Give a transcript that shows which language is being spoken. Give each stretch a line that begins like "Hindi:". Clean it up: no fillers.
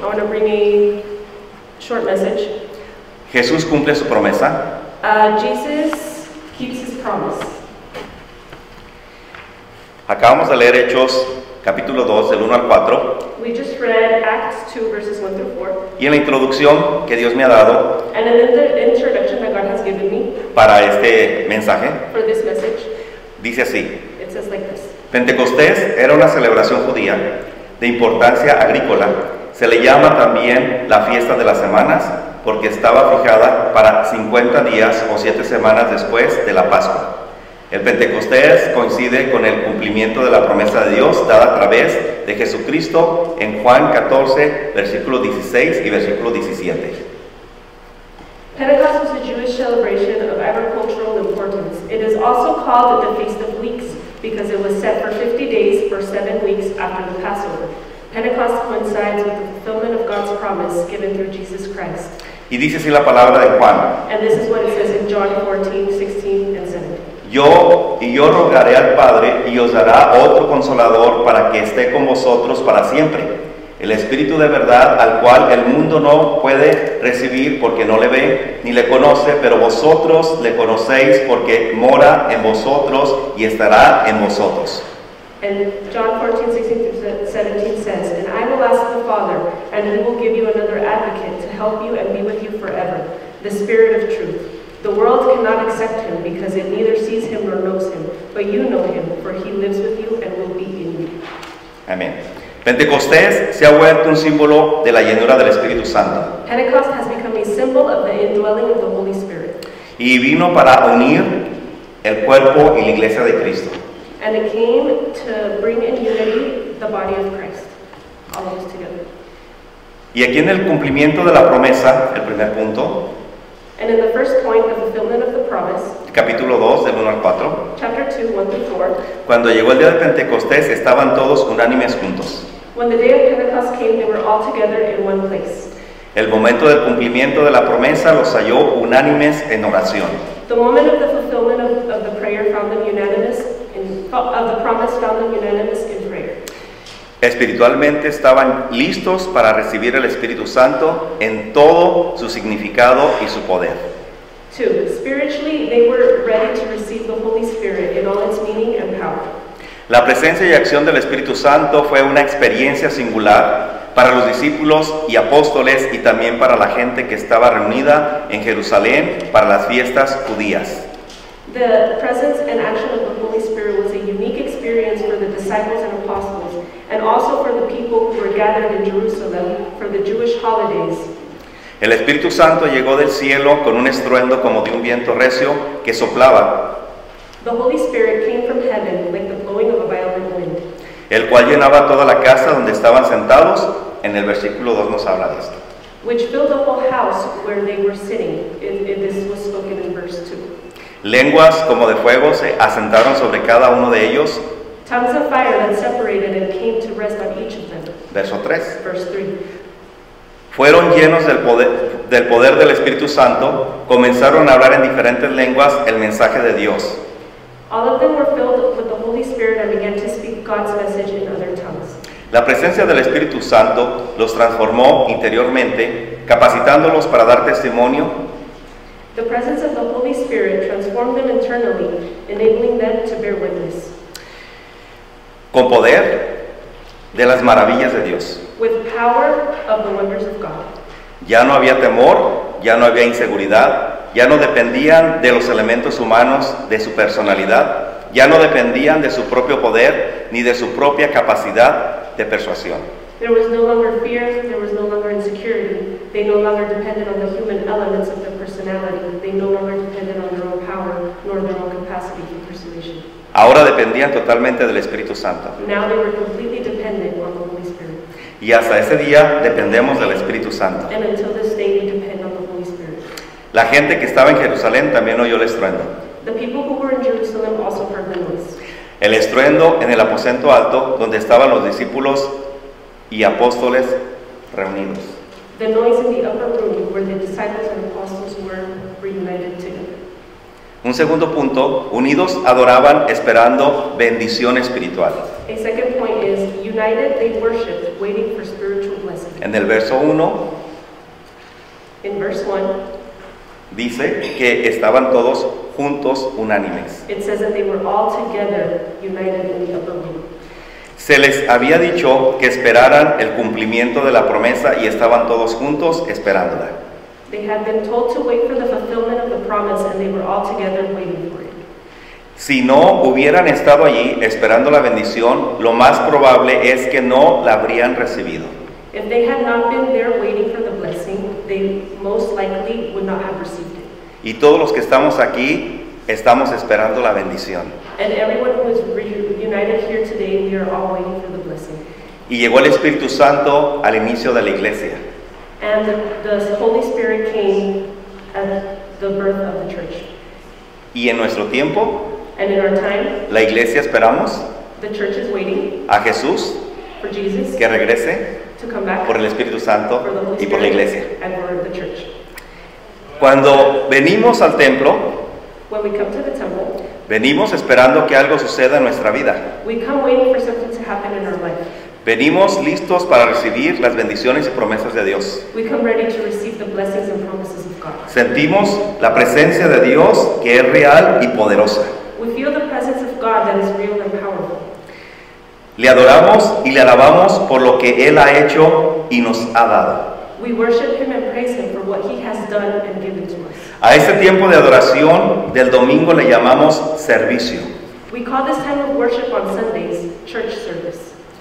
English: I want to bring a short message.
Spanish: Jesús cumple su promesa.
English: Jesus keeps his promise.
Spanish: Acabamos de leer Hechos capítulo 2 del 1 al 4.
English: We just read Acts 2 verses 1 through 4.
Spanish: Y en la introducción que Dios me ha dado
English: And in the introduction that God has given me
Spanish: para este mensaje,
English: for this message,
Spanish: dice así:
English: it says like this.
Spanish: Pentecostés era una celebración judía de importancia agrícola. Se le llama también la fiesta de las semanas porque estaba fijada para 50 días o 7 semanas después de la Pascua. El Pentecostés coincide con el cumplimiento de la promesa de Dios dada a través de Jesucristo en Juan 14, versículo 16 y versículo 17.
English: Pentecost was a Jewish celebration of agricultural importance. It is also called the Feast of Weeks because it was set for 50 days for 7 weeks after the Passover. Pentecost coincides with the fulfillment of God's promise given through Jesus Christ.
Spanish: Y dice así la palabra de Juan:
English: And this is what it says in John 14, 16, and 17.
Spanish: Yo rogaré al Padre y os dará otro consolador para que esté con vosotros para siempre. El Espíritu de verdad, al cual el mundo no puede recibir porque no le ve ni le conoce, pero vosotros le conocéis porque mora en vosotros y estará en vosotros.
English: And John 14, 16 through 17 says, And I will ask the Father, and he will give you another advocate to help you and be with you forever, the Spirit of truth. The world cannot accept him because it neither sees him nor knows him, but you know him, for he lives with you and will be in you.
Spanish: Amén. Pentecostés se ha vuelto un símbolo de la llenura del Espíritu Santo.
English: Pentecost has become a symbol of the indwelling of the Holy Spirit.
Spanish: Y vino para unir el cuerpo y la iglesia de Cristo.
English: And it came to bring in unity the body of Christ, all of us together.
Spanish: Y aquí en el cumplimiento de la promesa, el primer punto,
English: And in the first point, the fulfillment of the promise,
Spanish: capítulo 2, del 1 al 4,
English: chapter 2, 1 through 4,
Spanish: cuando llegó el día de Pentecostés estaban todos unánimes juntos.
English: when the day of Pentecost came, they were all together in one place.
Spanish: El momento del cumplimiento de la promesa los halló unánimes en oración.
English: The moment of the fulfillment of the prayer found them unanimous of the promise found them unanimous in prayer.
Spanish: Espiritualmente estaban listos para recibir el Espíritu Santo en todo su significado y su poder. 2.
English: Spiritually, they were ready to receive the Holy Spirit in all its meaning and power.
Spanish: La presencia y acción del Espíritu Santo fue una experiencia singular para los discípulos y apóstoles y también para la gente que estaba reunida en Jerusalén para las fiestas judías.
English: The presence and action of the Holy Spirit was a unique experience for the disciples and apostles, and also for the people who were gathered in Jerusalem for the Jewish holidays.
Spanish: El Espíritu Santo llegó del cielo con un estruendo como de un viento recio que soplaba,
English: The Holy Spirit came from heaven like the blowing of a violent wind,
Spanish: el cual llenaba toda la casa donde estaban sentados. En el versículo 2 nos habla de esto.
English: which filled the whole house where they were sitting. This was spoken in verse 2.
Spanish: Lenguas como de fuego se asentaron sobre cada uno de ellos.
English: Tongues of fire that separated and came to rest on each of them.
Spanish: Verso 3.
English: Verse 3.
Spanish: Fueron llenos del poder del Espíritu Santo, comenzaron a hablar en diferentes lenguas el mensaje de Dios.
English: All of them were filled with the Holy Spirit and began to speak God's message in other tongues.
Spanish: La presencia del Espíritu Santo los transformó interiormente, capacitándolos para dar testimonio.
English: The presence of the Holy Spirit transformed them internally, enabling them to bear witness.
Spanish: Con poder de las maravillas de Dios.
English: With power of the wonders of God.
Spanish: Ya no había temor, ya no había inseguridad, ya no dependían de los elementos humanos de su personalidad, ya no dependían de su propio poder ni de su propia capacidad de persuasión.
English: There was no longer fear, there was no longer insecurity. They no longer depended on the human elements of their personality. They no longer depended on their own power nor their own capacity for persuasion.
Spanish: Ahora dependían totalmente del Espíritu Santo.
English: Now they were completely dependent on the Holy Spirit.
Spanish: Y hasta ese día dependemos del Espíritu Santo.
English: And until this day, we depend on the Holy Spirit.
Spanish: La gente que estaba en Jerusalén también oyó el estruendo.
English: The people who were in Jerusalem also heard the noise.
Spanish: El estruendo en el aposento alto, donde estaban los discípulos y apóstoles reunidos.
English: The noise in the upper room where the disciples and apostles were reunited together.
Spanish: Un segundo punto, unidos adoraban esperando bendición espiritual.
English: A second point is, united they worshipped, waiting for spiritual blessing.
Spanish: En el verso 1
English: In verse 1,
Spanish: dice que estaban todos juntos unánimes.
English: it says that they were all together united in the upper room.
Spanish: Se les había dicho que esperaran el cumplimiento de la promesa y estaban todos juntos esperándola.
English: They had been told to wait for the fulfillment of the promise, and they were all together waiting for it.
Spanish: Si no hubieran estado allí esperando la bendición, lo más probable es que no la habrían recibido.
English: If they had not been there waiting for the blessing, they most likely would not have received it.
Spanish: Y todos los que estamos aquí estamos esperando la bendición.
English: And everyone who is reunited here today, we are all waiting for the blessing.
Spanish: Y llegó el Espíritu Santo al inicio de la iglesia.
English: And the Holy Spirit came at the birth of the church.
Spanish: Y en nuestro tiempo,
English: And in our time,
Spanish: la iglesia esperamos
English: the church is waiting
Spanish: a Jesús
English: for Jesus
Spanish: que regrese
English: to come back
Spanish: por el Espíritu Santo
English: for the Holy
Spanish: y por la iglesia.
English: Spirit and for the church.
Spanish: Cuando venimos al templo,
English: When we come to the temple,
Spanish: venimos esperando que algo suceda en nuestra vida.
English: we come waiting for something to happen in our life.
Spanish: Venimos listos para recibir las bendiciones y promesas de Dios.
English: We come ready to receive the blessings and promises of God.
Spanish: Sentimos la presencia de Dios que es real y poderosa.
English: We feel the presence of God that is real and powerful.
Spanish: Le adoramos y le alabamos por lo que Él ha hecho y nos ha dado.
English: We worship Him and praise Him for what He has done and given to us.
Spanish: A este tiempo de adoración del domingo le llamamos servicio.
English: We call this time of worship on Sundays church service.